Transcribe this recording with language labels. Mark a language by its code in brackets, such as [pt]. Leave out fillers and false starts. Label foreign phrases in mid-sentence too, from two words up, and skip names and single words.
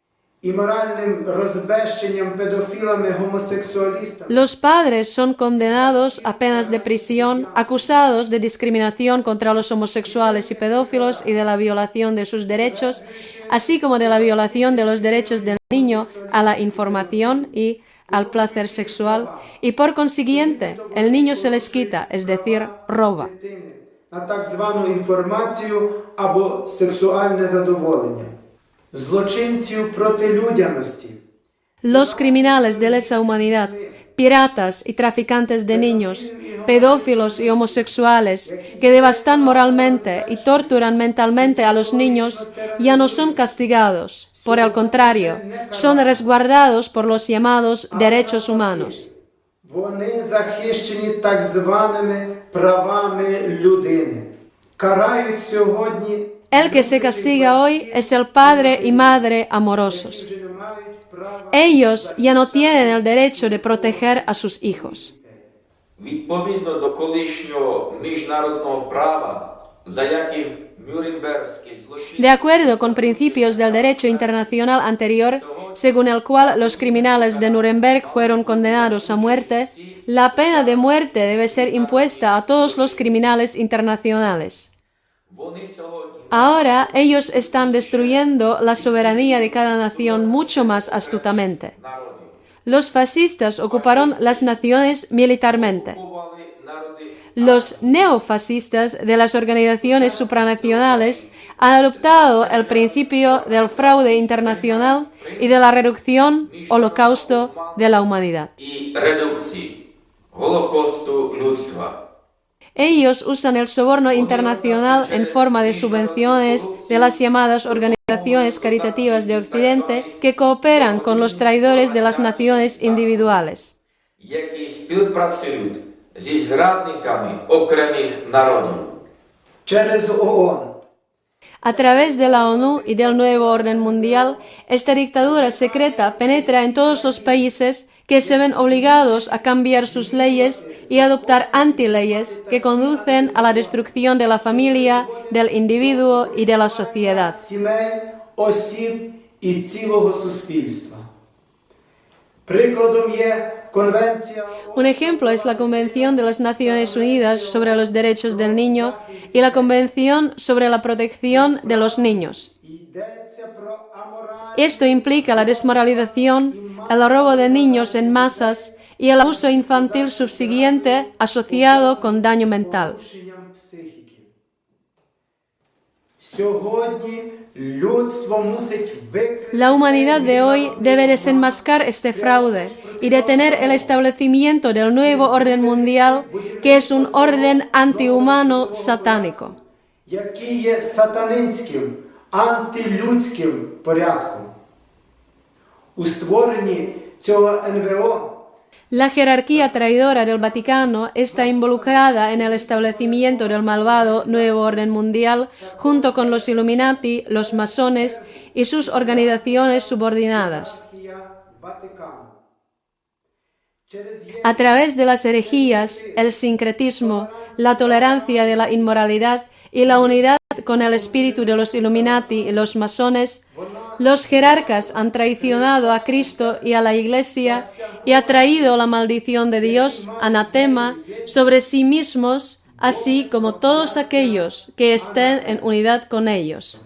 [es] Los padres son condenados a penas de prisión, acusados de discriminación contra los homosexuales y pedófilos y de la violación de sus derechos, así como de la violación de los derechos del niño a la información y al placer sexual, y por consiguiente el niño se les quita, es decir, roba. [uk] На так звану інформацію або сексуальне задоволення. Злочинців проти людяності. [es] Los criminales de lesa humanidad, piratas y traficantes de niños, pedófilos y homosexuales, que devastan moralmente y torturan mentalmente a los niños, ya no son castigados. Por el contrario, son resguardados por los llamados derechos humanos. [uk] Вони захищені так званими правами людини. Карають сьогодні [es] El que se castiga hoy es el padre y madre amorosos. [uk] не мають права. [es] Ellos ya no tienen el derecho de proteger a sus hijos. [uk] відповідно до колишнього міжнародного права, за яким Нюрнбергський злочин [es] De acuerdo con principios del derecho internacional anterior, según el cual los criminales de Nuremberg fueron condenados a muerte, la pena de muerte debe ser impuesta a todos los criminales internacionales. [uk] вони сьогодні [es] Ahora ellos están destruyendo la soberanía de cada nación mucho más astutamente. [uk] народи [es] Los fascistas ocuparon las naciones militarmente. [uk] купували народи [es] Los neofascistas de las organizaciones supranacionales han adoptado el principio del fraude internacional y de la reducción holocausto de la humanidad. [uk] і редукції Голокосту людства. [es] Ellos usan el soborno internacional en forma de subvenciones de las llamadas organizaciones caritativas de Occidente que cooperan con los traidores de las naciones individuales. [uk] які співпрацюють зі зрадниками окремих народів. Через ООН. [es] A través de la ONU y del nuevo orden mundial, esta dictadura secreta penetra en todos los países que se ven obligados a cambiar sus leyes y adoptar antileyes que conducen a la destrucción de la familia, del individuo y de la sociedad. [uk] Сімей, осіб і цілого суспільства. Прикладом є Конвенція [es] Un ejemplo es la Convención de las Naciones Unidas sobre los Derechos del Niño y la Convención sobre la Protección de los Niños. [uk] Йдеться про аморальність [es] Esto implica la desmoralización, el robo de niños en masas y el abuso infantil subsiguiente asociado con daño mental. [uk] порушенням психіки. Сьогодні людство мусить викрити [es] La humanidad de hoy debe desenmascar este fraude y detener el establecimiento del nuevo orden mundial, que es un orden antihumano satánico. [uk] який є сатанинським, антилюдським порядком. У створенні цього НВО [es] La jerarquía traidora del Vaticano está involucrada en el establecimiento del malvado nuevo orden mundial junto con los Illuminati, los masones y sus organizaciones subordinadas. [uk] Ієрархія Ватикану. Через [es] A través de las herejías, el sincretismo, la tolerancia de la inmoralidad y la unidad con el espíritu de los Illuminati y los masones, los jerarcas han traicionado a Cristo y a la Iglesia y ha traído la maldición de Dios, anatema, sobre sí mismos, así como todos aquellos que estén en unidad con ellos.